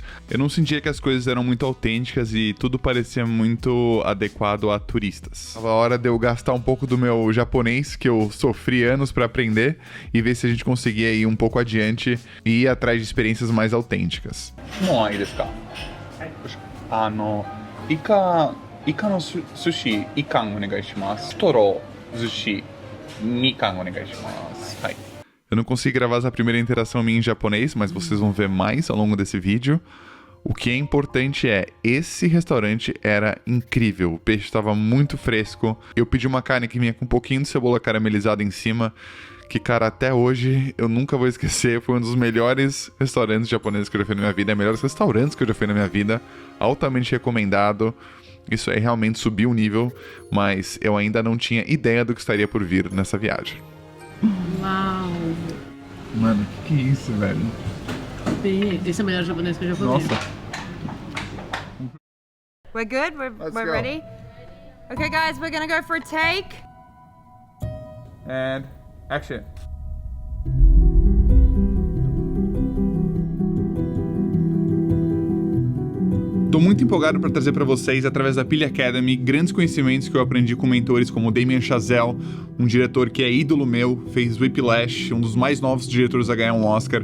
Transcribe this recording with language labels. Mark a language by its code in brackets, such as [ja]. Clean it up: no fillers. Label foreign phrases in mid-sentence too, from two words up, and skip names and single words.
[pt] Eu não sentia que as coisas eram muito autênticas e tudo parecia muito adequado a turistas. Tava a hora de eu gastar um pouco do meu japonês, que eu sofri anos para aprender, e ver se a gente conseguia ir um pouco adiante e ir atrás de experiências mais autênticas. Não é isso, cara. [ja] イカの寿司、一貫お願いします. トロ、寿司、二貫お願いします. [pt] Eu não consegui gravar essa primeira interação minha em japonês, mas vocês vão ver mais ao longo desse vídeo. O que é importante é, esse restaurante era incrível, o peixe estava muito fresco. Eu pedi uma carne que vinha com um pouquinho de cebola caramelizada em cima, que, cara, até hoje eu nunca vou esquecer. Foi um dos melhores restaurantes japoneses que eu já fui na minha vida, melhores restaurantes que eu já fui na minha vida, altamente recomendado. Isso aí realmente subiu o nível, mas eu ainda não tinha ideia do que estaria por vir nessa viagem. Uau. Mano, que é isso, velho? Esse é o melhor japonês que eu já comi. Nossa. [en] We're good? Let's We're go. ready? Okay, guys, we're gonna go for a take. And action. [pt] Tô muito empolgado para trazer para vocês, através da Pili Academy, grandes conhecimentos que eu aprendi com mentores como Damien Chazelle, um diretor que é ídolo meu, fez Whiplash, um dos mais novos diretores a ganhar um Oscar.